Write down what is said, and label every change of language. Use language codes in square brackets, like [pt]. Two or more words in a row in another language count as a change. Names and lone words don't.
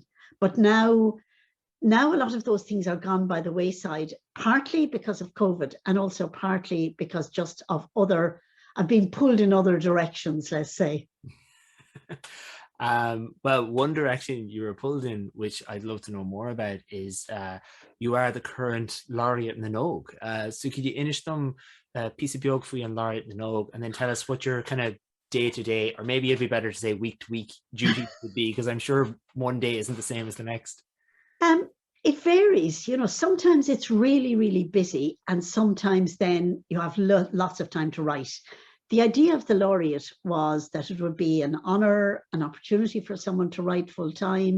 [en] But now a lot of those things are gone by the wayside, partly because of COVID and also partly because just of I've been pulled in other directions, let's say. Well, one direction you were pulled in, which I'd love to know more about, is you are the current laureate na Nóg. So could you finish them piece of biog for you and laureate na Nóg, and then tell us what your kind of day-to-day, or maybe it'd be better to say week-to-week duties would be, because I'm sure one day isn't the same as the next. It varies, you know. Sometimes it's really, really busy, and sometimes then you have lots of time to write. the idea of the laureate was that it would be an honour, an opportunity for someone to write full time.